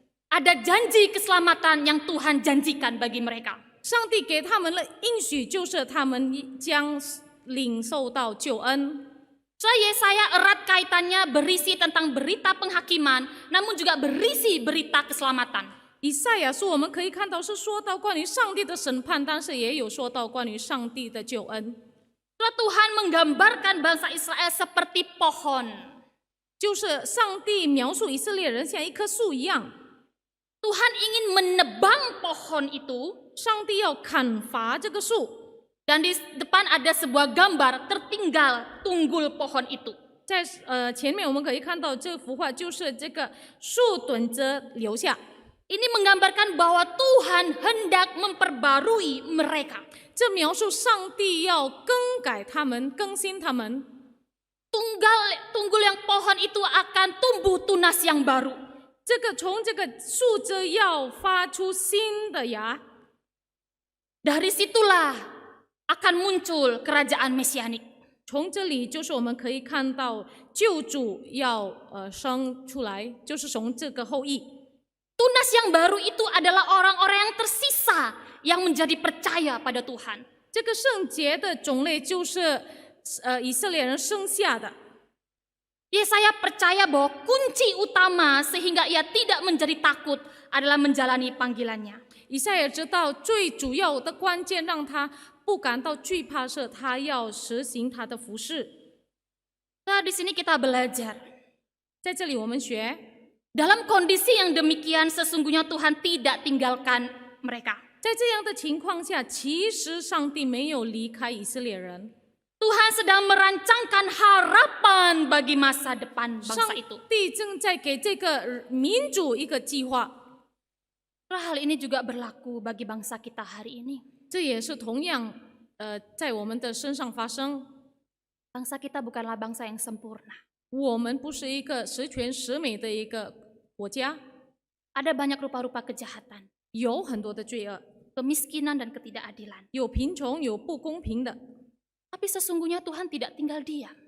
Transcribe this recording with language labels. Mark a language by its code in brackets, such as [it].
[id] Ada janji keselamatan yang Tuhan janjikan bagi mereka. [zh] 上帝给他们的应许就是他们将领受到救恩。 [id] So Yesaya erat kaitannya berisi tentang berita penghakiman, namun juga berisi berita keselamatan. [zh] 以赛亚书我们可以看到是说到关于上帝的审判，但是也有说到关于上帝的救恩。 [id] So Tuhan menggambarkan bangsa Israel seperti pohon. [zh] 就是上帝描述以色列人像一棵树一样， [id] Tuhan ingin menebang pohon itu, [zh] 上帝要砍伐这个树。 [id] dan di depan ada sebuah gambar tertinggal tunggul pohon itu. [zh] 在前面我们可以看到这幅画，就是这个树墩子留下。 [id] Ini menggambarkan bahwa Tuhan hendak memperbarui mereka. [zh] 这描述上帝要更改他们、更新他们。 [id] Tunggul yang pohon itu akan tumbuh tunas yang baru. [zh] 从这个树枝要发出新的芽， [id] Dari situlah akan muncul kerajaan mesianik. [zh] 从这里就是我们可以看到救主要生出来，就是从这个后裔。 [id] Tunas yang baru itu adalah orang-orang yang tersisa yang menjadi percaya pada Tuhan. [zh] 这个圣洁的种类就是以色列人生下的。 [id] Yesaya percaya bahwa kunci utama sehingga ia tidak menjadi takut adalah menjalani panggilannya. [zh] 以赛亚知道最主要的关键让他不感到惧怕是他要实行他的服事。 [id] Nah, di sini kita belajar. [zh] 在这里我们学， [id] Dalam kondisi yang demikian sesungguhnya Tuhan tidak tinggalkan mereka. [zh] 在这样的情况下，其实上帝没有离开以色列人。 [id] Tuhan sedang merancangkan harapan bagi masa depan [zh] 上 [id] bangsa itu. [zh] 帝正在给这个民主一个计划。 [id] Hal ini juga berlaku bagi bangsa kita hari ini. [zh] 这也是同样在我们的身上发生。 [id] Bangsa kita bukanlah bangsa yang sempurna. [zh] 我们不是一个十全十美的一个国国家， [id] ada banyak rupa-rupa kejahatan, [zh] 有很多的罪恶， [id] kemiskinan dan ketidakadilan. [zh] 有贫穷，有不公平的。 [id] Tapi sesungguhnya Tuhan tidak tinggal diam.